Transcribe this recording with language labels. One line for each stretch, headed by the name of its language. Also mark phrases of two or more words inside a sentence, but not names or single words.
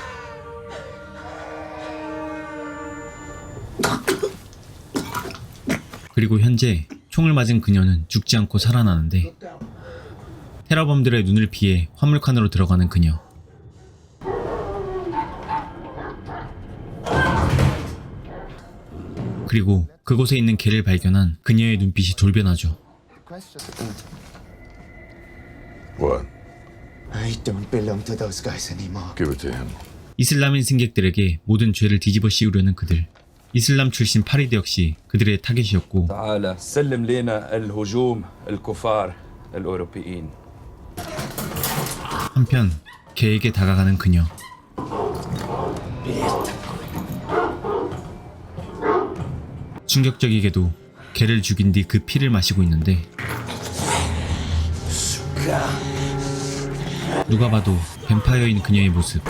Korean: 그리고 현재 총을 맞은 그녀는 죽지 않고 살아나는데 테러범들의 눈을 피해 화물칸으로 들어가는 그녀. 그리고 그곳에 있는 개를 발견한 그녀의 눈빛이 돌변하죠.
English: What? I don't belong to those guys anymore. Give it to him.
Korean: 이슬람인 승객들에게 모든 죄를 뒤집어 씌우려는 그들. 이슬람 출신 파리드 역시 그들의 타겟이었고
Arabic: تعال سلم لنا الهجوم الكفار الأوروبيين.
Korean: 한편 개에게 다가가는 그녀. 충격적이게도 개를 죽인 뒤 그 피를 마시고 있는데 누가 봐도 뱀파이어인 그녀의 모습.